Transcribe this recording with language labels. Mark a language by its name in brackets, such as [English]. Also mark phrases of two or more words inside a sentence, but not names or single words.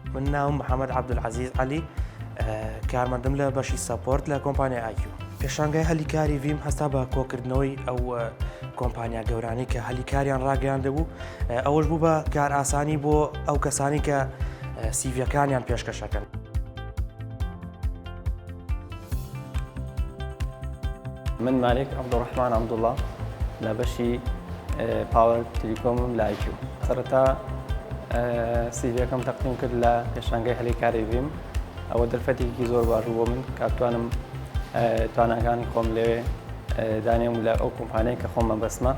[Central Kurdish] من ناوم محمد عبدالعزیز علی کارمەندم لە بەشی سەپۆرت لە کۆمپانیای IQ. پێشانگای هەلیکاری ڤیم هەستا بە کۆکردنەوەی ئەو کۆمپانیا گەورانەی کە هەلیکاریان ڕاگەیاندەبوو، ئەوەش بوو بە کار ئاسانی بۆ ئەو کەسانی کە سیڤیەکانیان پێشکەشەکەن. من مالك عبد الرحمن عبد الله لە بەشی پاور تیلیکۆمم لە IQ. سەرەتا سیڤیەکەم تەقدیم کرد لە پێشانگای هەلیکاری ڤیم. ئەوە دەرفەتێکی زۆر باش بۆ من کە بتوانم تواناکانی خۆم لەوێ دانێم لە ئەو کۆمپانیای کە خۆم مەبەستمە.